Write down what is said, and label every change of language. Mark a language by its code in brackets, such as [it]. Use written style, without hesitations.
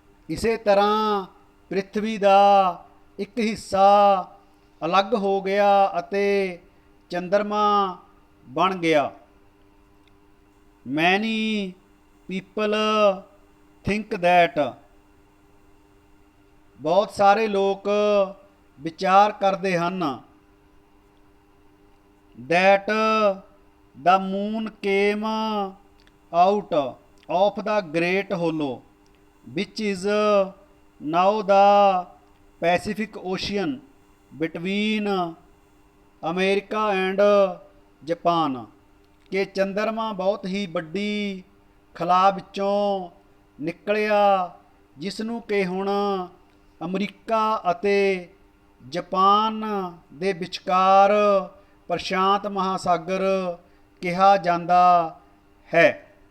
[pa] ਇਸੇ ਤਰ੍ਹਾਂ ਪ੍ਰਿਥਵੀ ਦਾ ਇੱਕ ਹਿੱਸਾ ਅਲੱਗ ਹੋ ਗਿਆ ਅਤੇ ਚੰਦਰਮਾ ਬਣ ਗਿਆ। [en] Many people think that [pa] ਬਹੁਤ ਸਾਰੇ ਲੋਕ ਵਿਚਾਰ ਕਰਦੇ ਹਨ [en] that the moon came out of the great hollow which is now the Pacific Ocean between America and Japan। [pa] ਕਿ ਚੰਦਰਮਾ ਬਹੁਤ ਹੀ ਵੱਡੀ ਖਲਾਅ ਵਿੱਚੋਂ ਨਿਕਲਿਆ, ਜਿਸ ਨੂੰ ਕਿ ਹੁਣ ਅਮਰੀਕਾ ਅਤੇ ਜਾਪਾਨ ਦੇ ਵਿਚਕਾਰ ਪ੍ਰਸ਼ਾਂਤ ਮਹਾਸਾਗਰ ਕਿਹਾ ਜਾਂਦਾ ਹੈ।